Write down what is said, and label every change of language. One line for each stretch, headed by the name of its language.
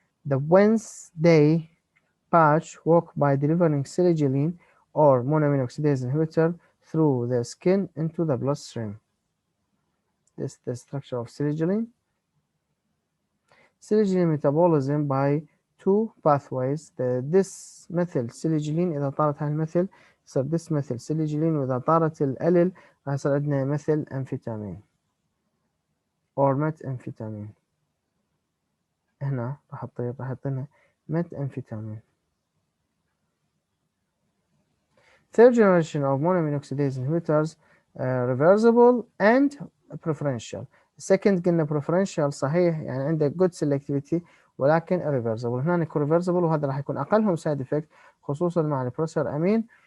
English: The Wednesday patch work by delivering siligilene or monoamine oxidase inhibitor through the skin into the bloodstream. This is the structure of siligilene. Siligilene metabolism by two pathways. This methyl siligilene
Arabic: إذا طارت هاي المثل يصير
English: this methyl siligilene،
Arabic: وإذا طارت الأليل راح يصير عندنا مثل أمفيتامين or methamphetamine. هنا راح يعطينا methamphetamine.
English: Third generation of monoamine oxidase inhibitors, reversible and preferential.
Arabic: Second قلنا preferential صحيح يعني عنده good selectivity ولكن irreversible. هنا يكون reversible وهذا راح يكون أقلهم
English: side effect
Arabic: خصوصا مع البروسر أمين.